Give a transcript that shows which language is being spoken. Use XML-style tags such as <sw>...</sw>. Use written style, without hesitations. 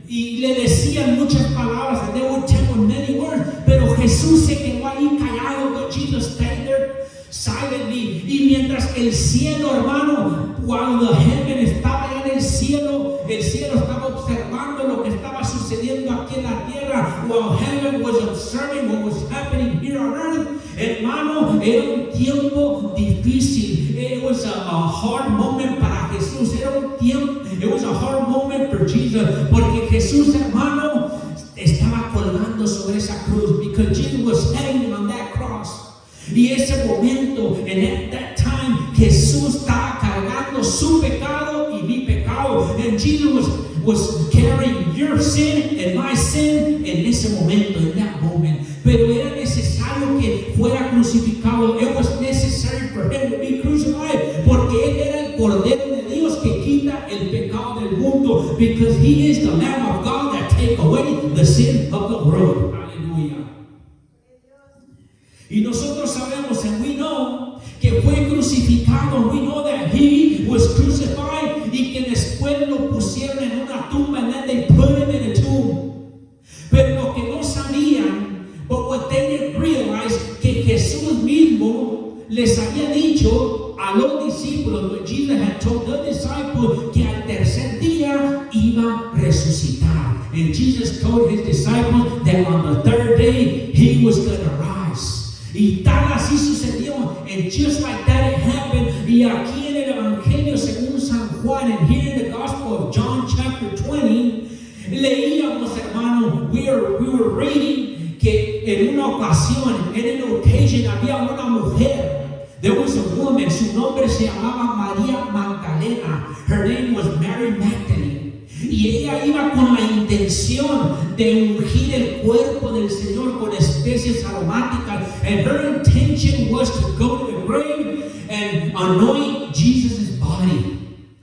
<es>Y le decían muchas palabras,</es> <en>and they would tell him many words.</en> <es>Pero Jesús se quedó ahí callado.</es> <en>But Jesus stayed there silently.</en> <es>Y mientras que el cielo, hermano, cuando heaven estaba allá en el cielo estaba observando lo que estaba sucediendo aquí en la tierra,</es> <en>while heaven was observing what was happening here on earth.</en> <es>Hermano, era un tiempo difícil.</es> <en>It was a hard moment</en> <es>para Jesús.</es> <en>It was a hard moment for Jesus.</en> <es>Porque Jesús, hermano, estaba colgando sobre esa cruz.</es> <en>Because Jesus was hanging on that cross.</en> <es>Y ese momento,</es> <en>and at that time,</en> <es>Jesús estaba cargando su pecado y mi pecado.</es> <en>And Jesus was carrying your sin and my sin</en> <es>en ese momento,</es> <en>in that moment.</en> <es>Pero era necesario que fuera crucificado.</es> <en>It was necessary for Him to be crucified.</en> <es>Porque Él era el Cordero de Dios que quita el pecado del mundo.</es> <en>Because He is the Lamb of God that take away the sin of the world. Hallelujah.</en> <es>Y nosotros sabemos,</es> <en>and we know,</en> <es>que fue crucificado.</es> <en>We know that He was crucified</en> <es>y que después lo pusieron en una tumba,</es> <en>and then they put Him in a tomb.</en> <es>Pero lo que no sabían,</es> <en>but what they didn't realize,</en> <es>que Jesús mismo les había dicho a los discípulos,</es> <en>but Jesus had told the disciples,</en> <es>que al tercer día iba a resucitar.</es> <en>And Jesus told His disciples that on the third day He was going to rise.</en> <es>Y tal así sucedió.</es> <en>And just like that it happened.</en> <es>Y aquí en el Evangelio según San Juan,</es> <en>and here in the Gospel of John chapter 20,</en> <es>leíamos, hermano,</es> <en>we were reading</en> <es>que en una ocasión, en una occasion, había una mujer.</es> <en>There was a woman,</en> <es>su nombre se llamaba María Magdalena.</es> <en>Her name was Mary Magdalene.</en> <es>Y ella iba con la intención de ungir el cuerpo del Señor con especies aromáticas.</es> <en>And her intention was to go to the grave and anoint Jesus' body.</en>